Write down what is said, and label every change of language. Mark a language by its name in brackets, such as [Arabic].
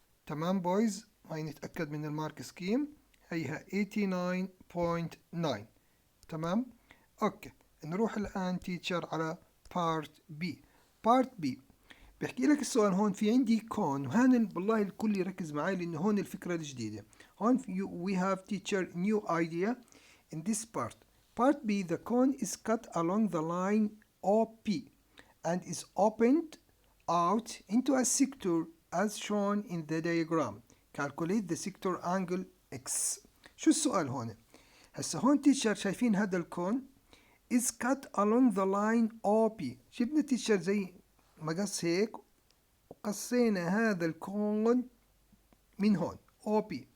[Arabic] تمام بويز؟ هاي نتأكد من المارك سكيم، هيها 89.9. تمام؟ اوكي نروح الآن تيتشر على بارت بي. بارت بي بحكي لك السؤال هون. في عندي كون، وهون والله الكل يركز معي لأنه هون الفكرة الجديدة. [English] هون we have teacher new idea in this part. Part B, the cone is cut along the line OP and is opened out into a sector as shown in the diagram. Calculate the sector angle X. [Arabic] شو السؤال هون؟ هسه هون تيشر شايفين هذا الكون [English] is cut along the line OP. [Arabic] جبنا تيشر زي مقص هيك وقصينا هذا الكون من هون OP.